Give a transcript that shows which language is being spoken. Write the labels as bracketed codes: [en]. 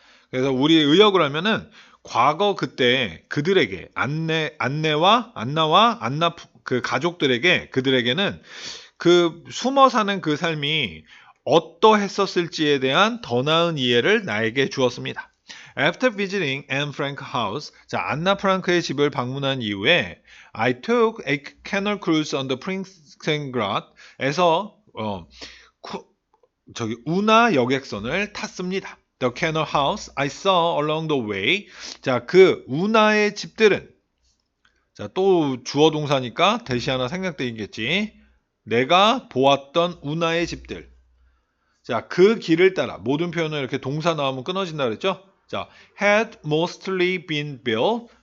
[ko] 그래서 우리 의역을 하면은 과거 그때 그들에게 안나와 안나 그 가족들에게 그들에게는 그 숨어 사는 그 삶이 어떠했었을지에 대한 더 나은 이해를 나에게 주었습니다. [en] After visiting Anne Frank house, [ko] 자, 안나 프랑크의 집을 방문한 이후에 [en] I took a canal cruise on the Prinsengracht에서 [ko] 저기 운하 여객선을 탔습니다. [en] The canal house I saw along the way. [ko] 자, 그 운하의 집들은 자, 또 주어 동사니까 대시 하나 생략되겠지. 내가 보았던 운하의 집들. 자, 그 길을 따라 모든 표현은 이렇게 동사 나오면 끊어진다 그랬죠? [en] 자, had mostly been built.